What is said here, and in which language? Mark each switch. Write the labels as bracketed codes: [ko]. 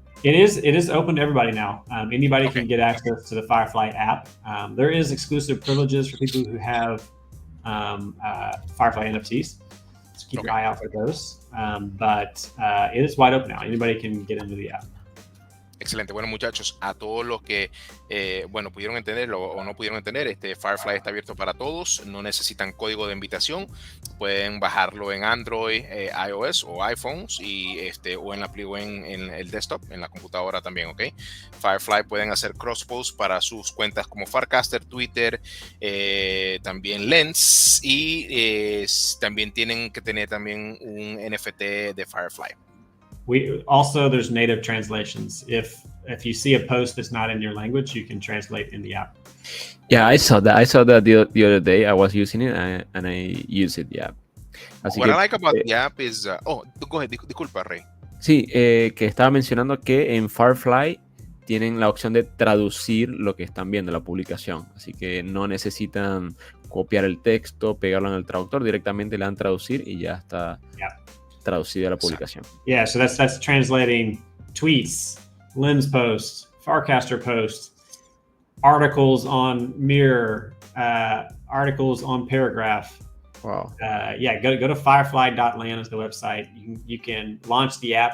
[en] It is open to everybody now. Anybody can get access to the Firefly app. There is exclusive privileges for people who have Firefly NFTs. So keep your eye out for those. But it is wide open now. Anybody can get into the app. [es] Excelente. Bueno, muchachos, a todos los que pudieron entenderlo o no pudieron entender, Firefly está abierto para todos, no necesitan código de invitación, pueden bajarlo en Android, iOS o iPhones y o en el desktop, en la computadora también, ¿ok? Firefly pueden hacer cross-post para sus cuentas como Farcaster, Twitter, también Lens y también tienen que tener también un NFT de Firefly. [en] There's native translations. If you see a post that's not in your language, you can translate in the app. Yeah, I saw that. I saw that the other day. I was using it and I used it. Yeah. What I like about the app is, go ahead. [es] Disculpa, Rey. Sí, que estaba mencionando que en Firefly tienen la opción de traducir lo que están viendo, la publicación. Así que no necesitan copiar el texto, pegarlo en el traductor, directamente le dan traducir y ya está. [en] Yeah. [es] Traducida la publicación. [en] Yeah, so that's translating tweets, Lens posts, Farcaster posts, articles on Mirror, articles on Paragraph. Wow. Go to firefly.land is the website. You can launch the app.